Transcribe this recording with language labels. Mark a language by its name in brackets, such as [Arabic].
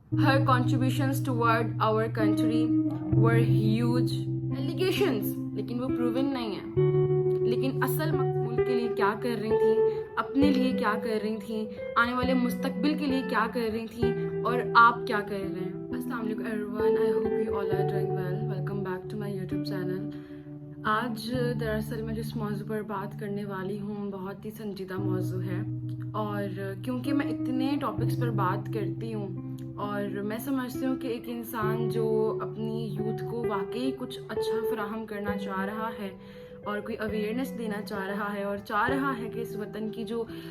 [English] Her contributions toward our country were huge. [Hindi] Allegations, लेकिन वो proven नहीं है. लेकिन असल मुल्क के लिए क्या कर रही थी, अपने लिए क्या कर रही थी, आने वाले मुस्तकबिल के लिए क्या कर रही थी, और आप क्या कर रहे हैं. [English] अस्सलाम वालेकुम everyone, I hope you all are doing well. Welcome back to my YouTube channel. [Hindi] आज दरअसल मैं जिस मौजू पर बात करने वाली हूँ बहुत ही संजीदा मौजू है, और क्योंकि मैं इतने टॉपिक्स पर बात करती हूँ और मैं समझती हूँ कि एक इंसान जो अपनी यूथ को वाकई कुछ अच्छा फराहम करना चाह रहा है और कोई अवेयरनेस देना चाह रहा है और चाह रहा है कि इस वतन की जो